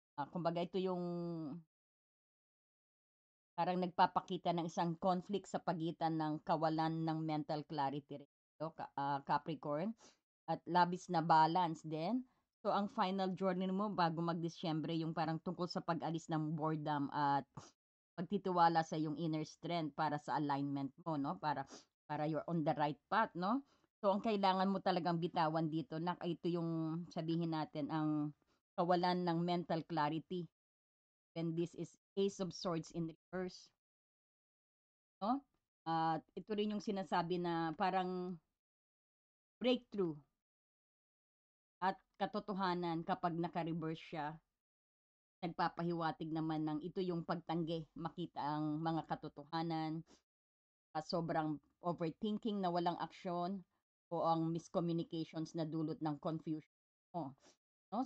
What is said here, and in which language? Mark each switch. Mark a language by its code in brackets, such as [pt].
[tl] Kumbaga ito yung parang nagpapakita ng isang conflict sa pagitan ng kawalan ng mental clarity, Capricorn, at labis na balance din. So, ang final journey mo bago mag-Disyembre, yung parang tungkol sa pag-alis ng boredom at pagtitiwala sa yung inner strength para sa alignment mo, no? [en] Para you're on the right path, no? [tl] So, ang kailangan mo talagang bitawan dito, ito yung sabihin natin, ang kawalan ng mental clarity. [en] And this is Ace of Swords in reverse, no? [tl] At ito rin yung sinasabi na parang breakthrough at katotohanan kapag naka-reverse siya, nagpapahiwatig naman ng ito yung pagtanggi, makita ang mga katotohanan, sobrang overthinking na walang aksyon, o ang miscommunications na dulot ng confusion mo. No?